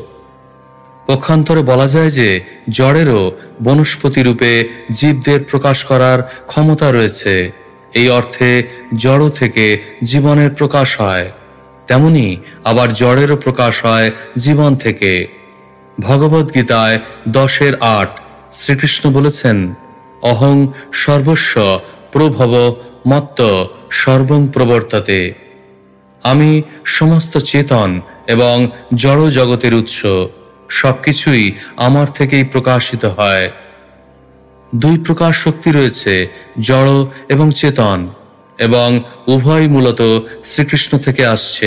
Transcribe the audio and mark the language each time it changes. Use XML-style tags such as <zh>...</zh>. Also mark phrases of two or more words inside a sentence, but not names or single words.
<bn>পক্ষান্তরে বলা যায় যে জড়েরও বনস্পতি রূপে জীবদের প্রকাশ করার ক্ষমতা রয়েছে। এই অর্থে জড় থেকে জীবনের প্রকাশ হয়, তেমনি আবার জড়েরও প্রকাশ হয় জীবন থেকে। ভগবদ্গীতায় 10:8 শ্রীকৃষ্ণ বলেছেন,</bn> <sa>অহং সর্বস্ব প্রভব মত্ত সর্বং প্রবর্ততে।</sa> <bn>আমি সমস্ত চেতন এবং জড় জগতের উৎস, সবকিছুই আমার থেকেই প্রকাশিত হয়। 2 প্রকার শক্তি রয়েছে, জড় এবং চেতন, এবং উভয় মূলত শ্রীকৃষ্ণ থেকে আসছে।</bn>